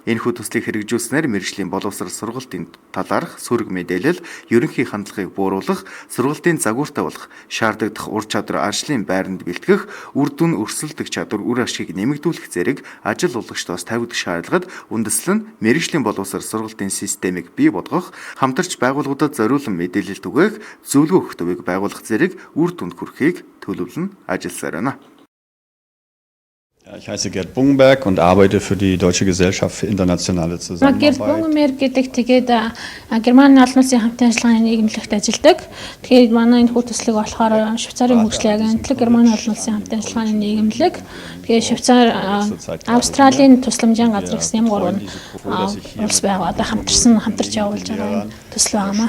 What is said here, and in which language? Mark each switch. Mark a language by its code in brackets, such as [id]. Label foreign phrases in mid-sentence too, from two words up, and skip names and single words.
[mn] Энэхүү төслийг хэрэгжүүлснээр мэрэгжлийн боловсрол сургалтын талаарх сөрөг мэдээлэл, ерөнхий хандлагыг бууруулах, сургалтын загвартай болох, шаардлагадах ур чадвар ажлын байранд бэлтгэх, үр дүн өрсөлдөх чадвар, үр ашгийг нэмэгдүүлэх зэрэг ажил олгогчдоос тавигдах шаардлагад үндэслэн мэрэгжлийн боловсрол сургалтын системийг бий болгох, хамтарч байгууллагуудад зориулан мэдээлэл түгээх, зөвлөгөө өгөх төвийг байгуулах зэрэг үр дүнд хүрэхийг төлөвлөн ажилласаар байна. [de] Ich heiße Gerd Bungenberg und arbeite für die Deutsche Gesellschaft für internationale Zusammenarbeit. [mn] Gerd Bungenberg гэдэг тэгээд Германы олон улсын хамтын ажиллагааны нийгэмлэгт ажилладаг. Тэгээд манай энэ төслийг болохоор Швейцарын хөгжлийн агентлаг, Германы олон улсын хамтын ажиллагааны нийгэмлэг, тэгээд Швейцар, Австралийн тусламжийн газар гэсэн юм гурван улс байгаад хамтарч явуулж байгаа төсөл байгаамаа.